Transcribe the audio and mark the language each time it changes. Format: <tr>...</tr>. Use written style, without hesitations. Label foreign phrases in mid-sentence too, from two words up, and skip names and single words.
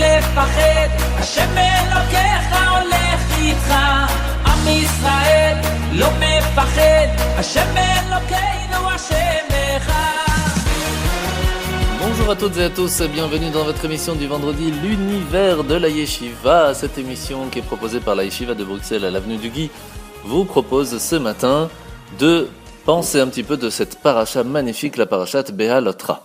<he>מפחד, השם אלוקיך הולך איתך. עם ישראל לא מפחד, השם אלוקינו השם אחד.</he> <fr>Bonjour à toutes et à tous, bienvenue dans votre émission du vendredi, l'univers de la Yeshiva. Cette émission qui est proposée par la Yeshiva de Bruxelles à l'avenue du Guy vous propose ce matin de penser un petit peu de cette paracha magnifique, la parachat Behalotra.</fr>